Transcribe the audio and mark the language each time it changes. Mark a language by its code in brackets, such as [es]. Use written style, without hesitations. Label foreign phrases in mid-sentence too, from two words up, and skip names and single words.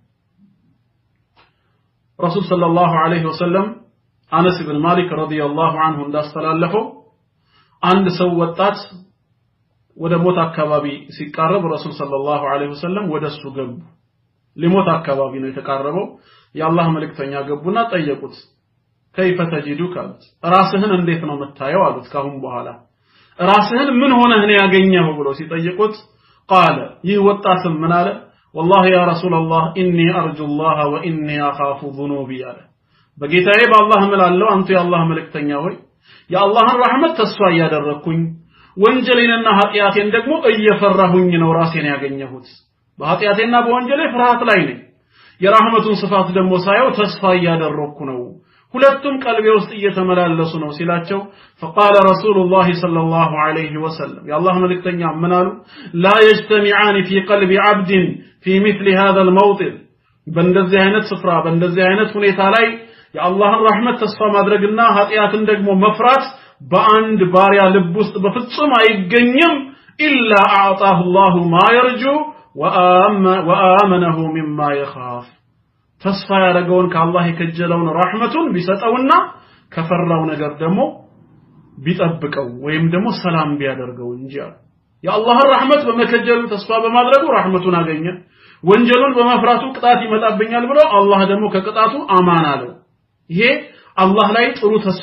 [ar] رسول صلى الله عليه وسلم [am] አነስ ኢብኑ ማሊክ [ar] رضي الله عنه [am] እንዳስተላለፈው አንድ ሰው ወጣት ወደ ሞት አካባቢ ሲቃረብ [ar] رسول صلى الله عليه وسلم [am] ወደሱ ገቡ ሊሞት አካባቢ ነው የተቃረበው የአላህ መልእክተኛ ገቡና ጠየቁት [ar] كيف تجدك [am] ራስህን እንዴት ነው መታየው አሉት ካሁን በኋላ ራስህን ምን ሆነህ ነው ያገኘው ብሎ ሲጠይቁት قال ይህ ወጣትም ምን አለ [ar] والله يا رسول الله اني ارجو الله واني اخاف ذنوبي [am] አለ በጌታዬ በአላህ እምላለሁ አንተ የአላህ መልእክተኛ ሆይ የአላህን ረህመት ተስፋ ያደረኩኝ ወንጀሌንና ኃጢያቴን ደግሞ እየፈራሁኝ ነው ራሴን ያገኘሁት በኃጢያቴና በወንጀሌ ፍርሃት ላይ ነኝ የራህመቱን ስፋት ደግሞ ሳየው ተስፋ ያደረኩ ነው ሁለቱም ቀልቤ ውስጥ እየተመላለሱ ነው ሲላቸው [ar] فقال رسول الله صلى الله عليه وسلم يا الله [am] መልእክተኛ ምን አሉ [ar] لا يجتمعان في قلب عبد في مثل هذا الموطن [am] በእንደዚህ አይነት ስፍራ በእንደዚህ አይነት ሁኔታ ላይ የአላህን ረህመት ተስፋ ማድረግና ኃጢያትን ደግሞ መፍራት በአንድ ባሪያ ልብ ውስጥ በፍጹም አይገኝም [ar] إلا أعطاه الله ما يرجو وآمنه مما يخاف [am] ተስፋ ያደረገውን ከአላህ የከጀለውን ረህመቱን ቢሰጠውና ከፈራው ነገር ደግሞ ቢጠብቀው ወይም ደግሞ ሰላም ቢያደርገው እንጂ የአላህን ረህመት በመከጀሉ ተስፋ በማድረጉ ረህመቱን አገኘ ወንጀሉን በመፍራቱ ቅጣት ይመጣብኛል ብሎ አላህ ደግሞ ከቅጣቱ አማን አለው ይሄ አላህ ላይ ጥሩ ተስፋ